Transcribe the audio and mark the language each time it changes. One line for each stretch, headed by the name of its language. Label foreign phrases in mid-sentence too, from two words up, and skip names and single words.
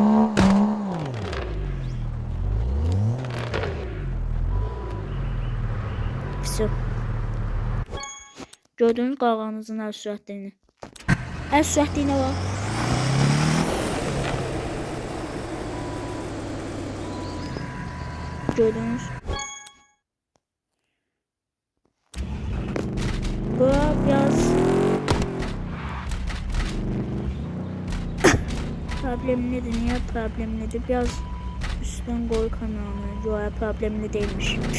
Azerbaijani: Pisi. Gördünüz qağanızın əl sürətliyini. Əl sürətliyinə bax. Gördünüz.
Turkish: Bu biraz problemlidir. Niye problemlidir? Biraz üstten koy kameranı. Yok, problemli değilmiş.